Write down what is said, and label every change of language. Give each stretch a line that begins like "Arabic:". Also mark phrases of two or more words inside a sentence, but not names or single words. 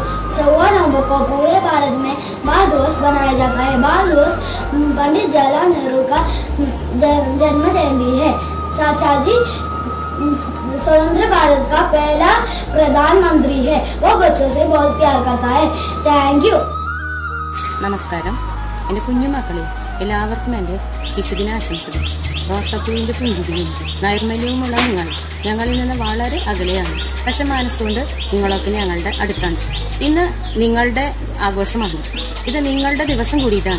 Hindi: 14 नवंबर को पूरे भारत में बाल दिवस मनाया जाता है। बाल दिवस पंडित जवाहरलाल नेहरू का जन्म जयंती है। चाचा जी स्वतंत्र भारत का पहला प्रधानमंत्री है। वो बच्चों से बहुत प्यार करता है।
English: Thank you.
Malayalam: നമസ്കാരം. എൻ്റെ കുഞ്ഞുമക്കളെ എല്ലാവർക്കും എൻ്റെ ശിശുദിനാശംസകൾ. റോസാപ്പൂവിൻ്റെ പുഞ്ചിരിയും നൈർമല്യവുമുള്ള നിങ്ങൾ ഞങ്ങളിൽ നിന്ന് വളരെ അകലെയാണ്. പക്ഷെ മനസ്സുകൊണ്ട് നിങ്ങളൊക്കെ ഞങ്ങളുടെ അടുത്താണ്. ഇന്ന് നിങ്ങളുടെ ആഘോഷമാണ്. ഇത് നിങ്ങളുടെ ദിവസം കൂടിയിട്ടാണ്.